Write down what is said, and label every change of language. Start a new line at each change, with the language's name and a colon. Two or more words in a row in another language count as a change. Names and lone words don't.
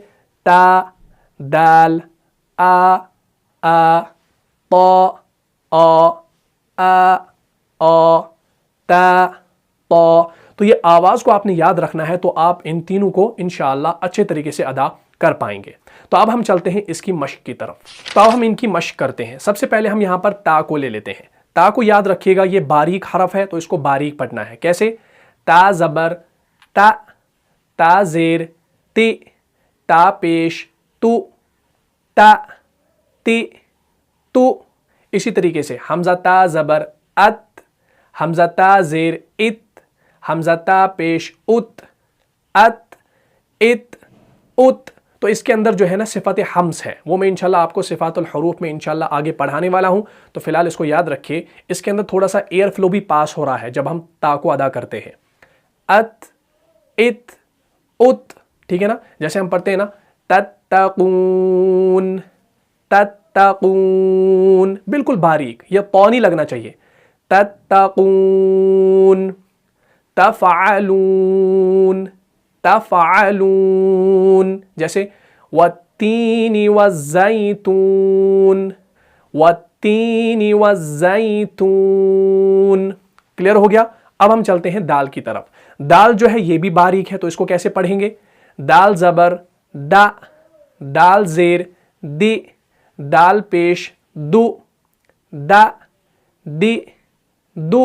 Urdu: تا, دال, آ, تو, تا, تو یہ آواز کو آپ نے یاد رکھنا ہے, تو آپ ان تینوں کو انشاءاللہ اچھے طریقے سے ادا کر پائیں گے. تو اب ہم چلتے ہیں اس کی مشق کی طرف. تو اب ہم ان کی مشق کرتے ہیں. سب سے پہلے ہم یہاں پر تا کو لے لیتے ہیں. تا کو یاد رکھیے گا, یہ باریک حرف ہے تو اس کو باریک پڑھنا ہے. کیسے؟ تا زبر تا, تا زیر تی, تا پیش تو, تا تی تو. اسی طریقے سے حمزہ تا زبر ات, حمزہ تا زیر ات, حمزہ تا پیش ات, ات, ات, ات. تو اس کے اندر جو ہے نا صفت حمز ہے, وہ میں انشاءاللہ آپ کو
Arabic: صفات الحروف
Urdu: میں انشاءاللہ آگے پڑھانے والا ہوں. تو فی الحال اس کو یاد رکھیے, اس کے اندر تھوڑا سا
English: air flow
Urdu: بھی پاس ہو رہا ہے جب ہم تا کو ادا کرتے ہیں. ات, ات, ات. ٹھیک ہے نا, جیسے ہم پڑھتے ہیں نا
Arabic: تتقون, تتقون,
Urdu: بالکل باریک, یہ تو نہیں لگنا چاہیے.
Arabic: تتقون, تفعلون, تفعلون. جیسے والتین والزیتون, والتین والزیتون.
Urdu: کلیئر ہو گیا؟ اب ہم چلتے ہیں دال کی طرف. دال جو ہے یہ بھی باریک ہے, تو اس کو کیسے پڑھیں گے؟ دال زبر دا, دال زیر دی, دال پیش دو, دا دی دو.